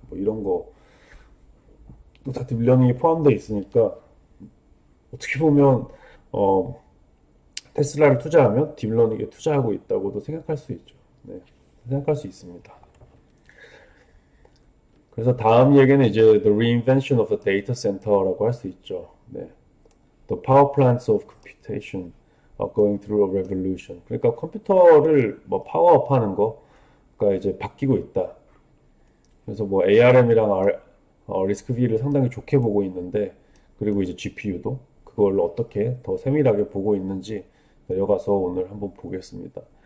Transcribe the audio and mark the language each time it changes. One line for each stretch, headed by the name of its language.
Korean: 뭐 이런 거 또 다 딥러닝이 포함되어 있으니까 어떻게 보면 어, 테슬라를 투자하면 딥러닝에 투자하고 있다고도 생각할 수 있죠. 네, 생각할 수 있습니다. 그래서 다음 얘기는 이제
English: the reinvention of the data center
Korean: 라고 할 수 있죠.
English: 네, the power plants of computation are going through a revolution.
Korean: 그러니까 컴퓨터를 뭐 파워업하는 거가 이제 바뀌고 있다. 그래서 뭐 ARM이랑 리스크 V를 상당히 좋게 보고 있는데 그리고 이제 GPU도 그걸 어떻게 더 세밀하게 보고 있는지 내려가서 오늘 한번 보겠습니다.